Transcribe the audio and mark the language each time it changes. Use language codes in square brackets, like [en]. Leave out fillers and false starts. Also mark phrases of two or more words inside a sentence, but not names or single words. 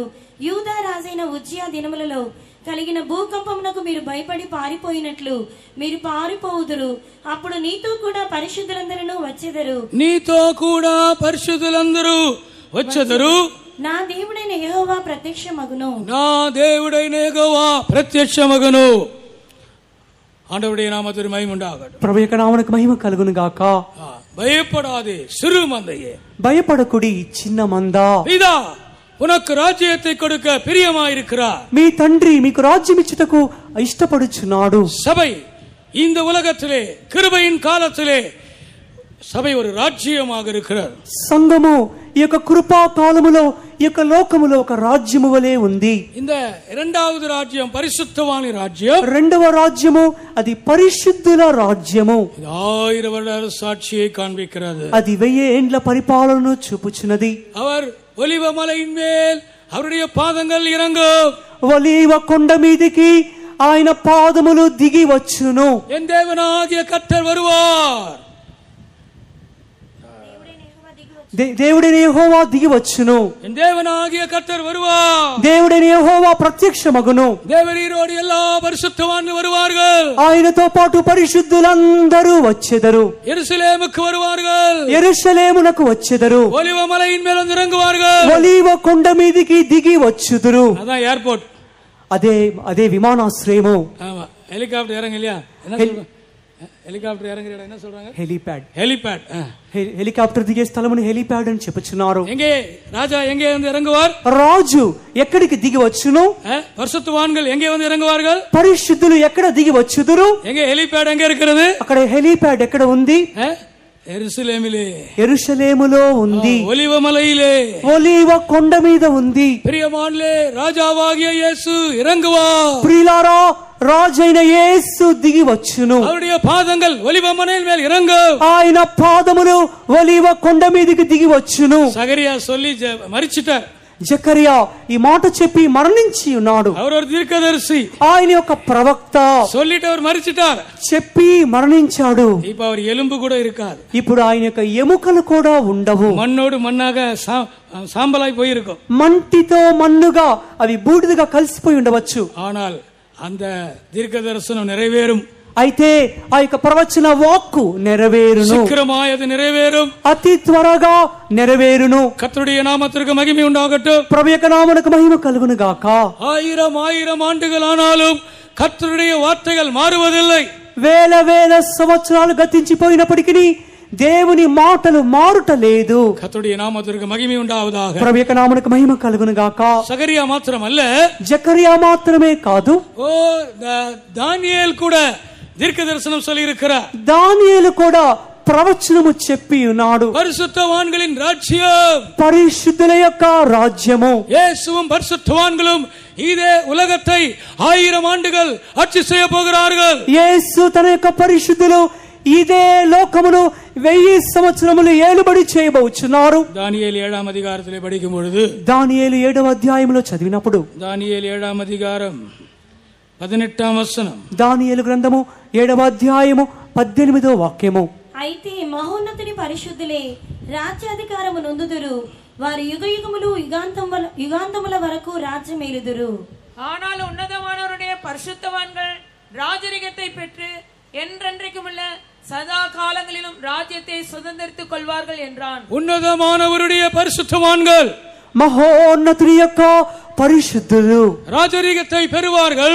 [te] యూదా రాజైన ఉజ్జియా దినములలో కలిగిన భూకంపమునకు మీరు భయపడి పారిపోయినట్లు మీరు పారిపోవుదురు. అప్పుడు నీతో కూడా పరిశుద్ధులందరూ వచ్చెదరు. నీతో కూడా పరిశుద్ధులందరూ వచ్చెదరు. నా దేవుడైన యెహోవా ప్రత్యక్షమగును. నా దేవుడైన యెహోవా ప్రత్యక్షమగును. [ta] ஆண்டவருடைய நாமத்திற்கு மகிமை உண்டாகட்டும். [te] ప్రభు యొక్క నామమునకు మహిమ కలుగును గాక. [ta] பயப்படாதே சிறு மந்தையே, [te] భయపడకుడి చిన్న మంద, [ta] இதா உனக்கு ராஜ்யத்தை கொடுக்க பிரியமாயிருக்கிறார். [te] మీ తండ్రి మీకు రాజ్యం ఇచ్చుటకు ఇష్టపడుచున్నాడు. [ta] சபை இந்த உலகத்திலே கிருபையின் காலத்திலே சபை ஒரு ராஜ்யமாக இருக்கிறது. [te] సంఘము ఈ యొక్క కృపా కాలములో ఈ యొక్క లోకములో ఒక రాజ్యము వలె ఉంది. [ta] இந்த இரண்டாவது ராஜ்யம் பரிசுத்தவான் ராஜ்யம். [te] రెండవ రాజ్యము అది పరిశుద్ధుల రాజ్యము. [ta] 1000 வருட சாட்சியை காண்பிக்கிறது. [te] అది 1000 ఏండ్ల పరిపాలనను చూపుచున్నది. [ta] அவர் ஒலிவ மலையின் மேல் அவருடைய பாதங்கள் இறங்கும். [te] ఒలీవ కొండ మీదికి ఆయన పాదములు దిగి వచ్చును. [ta] என் தேவனாகிய கர்த்தர் வருவார். [te] దేవుడైన యెహోవా దిగి వచ్చును. [ta] என் தேவனாகிய கர்த்தர் வருவார். [te] దేవుడైన యెహోవా ప్రత్యక్షమగును. [ta] தேவரீரோடு எல்லா பரிசுத்தவான்கள் வருவார்கள். [te] ఆయనతో పాటు పరిశుద్ధులందరూ వచ్చెదరు. [ta] எருசலேமுக்கு வருவார்கள். [te] యెరూషలేమునకు వచ్చెదరు. [ta] ஒலிவ மலையின் மேல் வந்து இறங்குவார்கள். [te] ఒలీవ కొండ మీదికి దిగి వచ్చుదురు. [ta] அதான் ஏர்போர்ட். [te] అదే విమానాశ్రయము. [ta] ஆமா, ஹெலிகாப்டர் இறங்க இல்லையா? என்ன சொல்றாங்க? హెలికాప్టర్ ఇறங்குற இடம் என்ன சொல்றாங்க? హెలిప్యాడ్. ஹெலிபேட். [te] హెలికాప్టర్ దిగే స్థలమును హెలిప్యాడ్ అని చెప్పుచున్నారు. [ta] எங்கே ராஜா எங்கே வந்து இறங்குவார்? [te] రాజు ఎక్కడికి దిగి వచ్చును? [ta] பரிசுத்தவான்கள் எங்கே வந்து இறங்குவார்கள்? [te] పరిశుద్ధులు ఎక్కడ దిగి వచ్చుదురు? [ta] எங்கே ஹெலிபேட் எங்க இருக்கிறது? [te] అక్కడ హెలిప్యాడ్ ఎక్కడ ఉంది? [ta] எருசலேமிலே, [te] యెరూషలేములో ఉంది. [ta] ఒలివ మలైயிலே, [te] ఒలీవ కొండ మీద ఉంది. [ta] பிரியமானே, ராஜாவாகிய இயேசு இறங்குவார். [te] ప్రియులారా, రాజైన యేసు దిగి వచ్చును. [ta] அவருடைய பாதங்கள் ஒலிவ மலையின் மேல் இறங்கும். [te] ఆయన పాదములు ఒలీవ కొండ మీదకి దిగి వచ్చును. [ta] சகரியா சொல்லி மரிச்சிட்டார். [te] జకరియా ఈ మాట చెప్పి మరణించి ఉన్నాడు. [ta] அவர் ஒரு தீர்க்கதரிசி. [te] ఆయన యొక్క ప్రవక్త [ta] சொல்லிட்டு அவர் மரிச்சிட்டார். [te] చెప్పి మరణించాడు. [ta] இப்ப அவர் எலும்பு கூட இருக்காது. [te] ఇప్పుడు ఆయన యొక్క ఎముకలు కూడా ఉండవు. [ta] மண்ணோடு மண்ணாக சாம்பலாய் போயிருக்கும். [te] మంటితో మన్నుగా అవి బూడిదగా కలిసిపోయి ఉండవచ్చు. [ta] ஆனால் அந்த தீர்க்க தரிசனம் நிறைவேறும். [te] అయితే ఆ యొక్క ప్రవచన వాక్కు నెరవేరును. [ta] சீக்கிரமாய் அது நிறைவேறும். [te] అతి త్వరగా నెరవేరును. [ta] கர்த்தருடைய நாமத்திற்கு மகிமை உண்டாகட்டும். [te] ప్రభు యొక్క నామమునకు మహిమ కలుగును గాక. [ta] ஆயிரம் ஆண்டுகள் ஆனாலும் கர்த்தருடைய வார்த்தைகள் மாறுவதில்லை. [te] వేల వేల సంవత్సరాలు గతించిపోయినప్పటికీ దేవుని మాటలు మారుట లేదు. [ta] கர்த்தருடைய நாமத்திற்கு மகிமை உண்டாவதாக. [te] ప్రభు యొక్క నామమునకు మహిమ కలుగును గాక. [ta] சகரியா மாத்திரமல்ல, [te] జకరియా మాత్రమే కాదు, [ta] தானியேல் கூட தீர்க்க தரிசனம் சொல்லி இருக்கிறார். [te] దానియేలు కూడా ప్రవచనము చెప్పి ఉన్నాడు. [ta] பரிசுத்தவான்களின் ராஜ்யம், [te] పరిశుద్ధుల యొక్క రాజ్యము. [ta] இயேசுவும் பரிசுத்தவான்களும் இதே உலகத்தை 1000 ஆண்டுகள் ஆட்சி செய்ய போகிறார்கள். [te] యేసు తన యొక్క పరిశుద్ధులు ఇదే లోకమును 1000 సంవత్సరములు ఏలుబడి చేయబోచున్నారు. [ta] தானியேல் 7ஆம் அதிகாரத்திலே படிக்கும் பொழுது, [te] దానియేలు 7వ అధ్యాయములో చదివినప్పుడు, [ta] தானியேல் 7ஆம் அதிகாரம் 18ஆம் வசனம், [te] దానియేలు గ్రంథము 7వ అధ్యాయము 18వ వాక్యము. అయితే మహోన్నతుని పరిశుద్ధులే రాజ్యాధికారము నొందుదురు, వారి యుగయుగములు యుగాంతముల వరకు రాజ్యమేలుదురు. [ta] ஆனால் உன்னதமானவருடைய பரிசுத்தவான்கள் ராஜரிகத்தை பெற்று என்றென்றைக்குமுள்ள சதா காலங்களிலும் ராஜ்யத்தை சுதந்திரித்துக் கொள்வார்கள் என்றான். உன்னதமானவருடைய பரிசுத்தவான்கள், [te] మహోన్నతుని యొక్క పరిశుద్ధులు [ta] ராஜரிகத்தை பெறுவார்கள்,